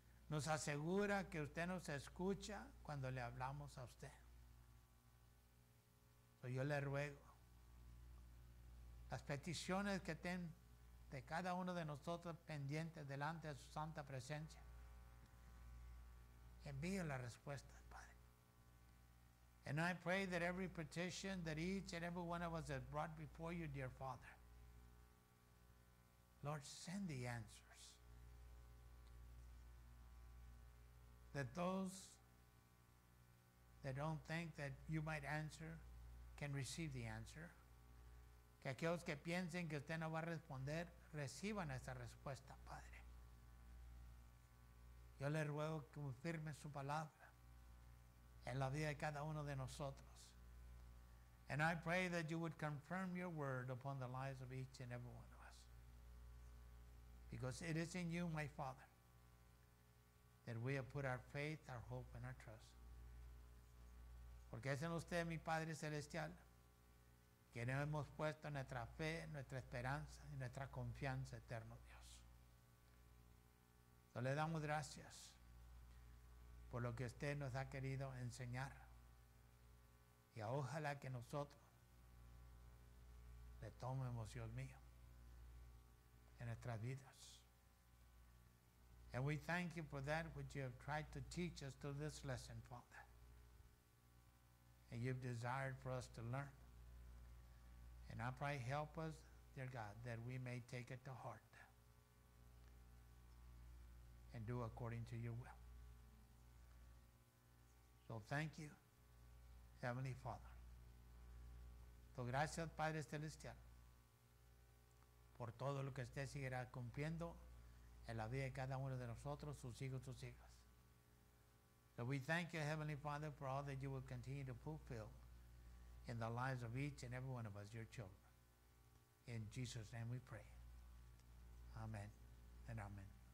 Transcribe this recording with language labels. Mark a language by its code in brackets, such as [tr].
[es] Nos asegura que usted nos escucha cuando le hablamos a usted. So yo le ruego, las peticiones que ten de cada uno de nosotros pendientes delante de su santa presencia, envíe la respuesta, Padre. [en] And I pray that every petition that each and every one of us has brought before you, dear Father, Lord, send the answers. That those that don't think that you might answer can receive the answer. [es] Que aquellos que piensen que usted no va a responder, reciban esa respuesta, Padre. Yo le ruego que firme su palabra en la vida de cada uno de nosotros. [en] And I pray that you would confirm your word upon the lives of each and every one of us. Because it is in you, my Father, that we have put our faith, our hope, and our trust. [es] Porque es en usted, mi Padre Celestial, que nos hemos puesto nuestra fe, nuestra esperanza y nuestra confianza, eterno Dios. Le damos gracias por lo que usted nos ha querido enseñar. Y ojalá que nosotros le tomemos, Dios mío, en nuestras vidas. [en] And we thank you for that which you have tried to teach us through this lesson, Father. And you've desired for us to learn. And I pray, help us, dear God, that we may take it to heart and do according to your will. So thank you, Heavenly Father. [es] So gracias, Padre Celestial, por todo lo que usted seguirá cumpliendo en la vida de cada uno de nosotros, sus hijos, sus hijas. [en] So we thank you, Heavenly Father, for all that you will continue to fulfill in the lives of each and every one of us, your children. In Jesus' name we pray. Amen and amen.